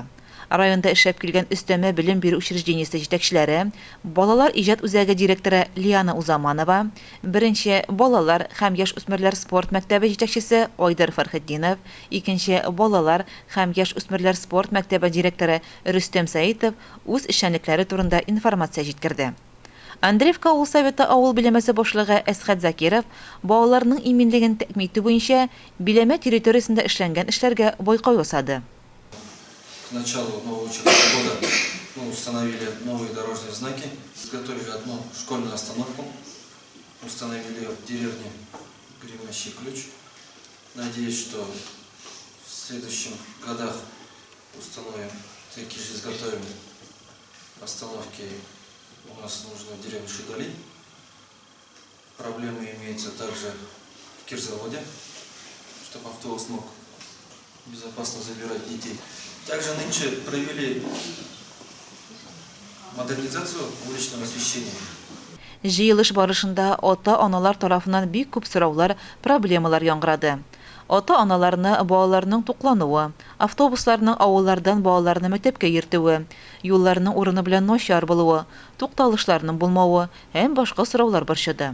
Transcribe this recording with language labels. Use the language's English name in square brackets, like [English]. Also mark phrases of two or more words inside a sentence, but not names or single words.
[Tatar] Районда эшләп килгән өстәмә белем бирү учреждениесе җитәкчеләре, балалар иҗат үзәге директоры Лиана Узаманова, беренче балалар һәм яшь-үсмерләр спорт мәктәбе җитәкчесе Айдар Фәрхетдинов, икенче балалар һәм яшь-үсмерләр спорт мәктәбе директоры Рөстәм Сәитов үз эшчәнлекләре турында информация җиткерде. Андреевка авыл советы авыл биләмәсе башлыгы Әсхәт Закиров балаларның иминлеген тәэмин итү буенча биләмә территориясендә эшләнгән эшләргә байкау ясады. [Russian] К началу нового учебного года мы установили новые дорожные знаки, изготовили одну школьную остановку, установили в деревне Гремящий ключ. Надеюсь, что в следующих годах установим, такие же изготовим остановки. У нас нужно в деревне Шигали. Проблемы имеются также в Кирзаводе, чтобы автобус мог безопасно забирать детей. Также нынче провели модернизацию уличного освещения. [Tatar] Җыелыш барышында ата-аналар тарафыннан бик күп сораулар, проблемалар яңгырады. Ата-аналарны балаларның туклануы, автобусларның авыллардан балаларны мәктәпкә йөртүе, юлларның урыны белән начар булуы, тукталышларның булмавы һәм башка сораулар борчыды.